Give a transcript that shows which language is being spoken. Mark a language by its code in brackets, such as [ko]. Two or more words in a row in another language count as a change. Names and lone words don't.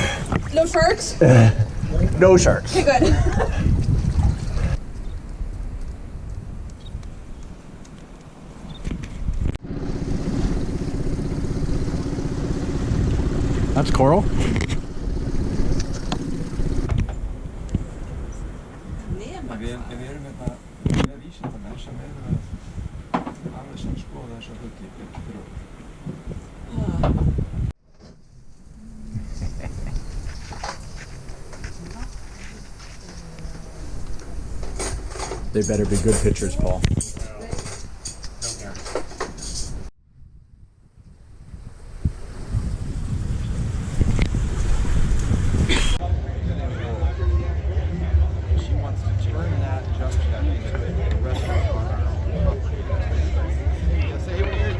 [en] No sharks? No sharks. Okay, good. That's coral. [is] Við erum með vísindamenn sem eru aðeins að skoða þessa hluti fyrir okkur. [en] They better be good pictures, Paul. She wants to turn that junction into a restaurant on our own property.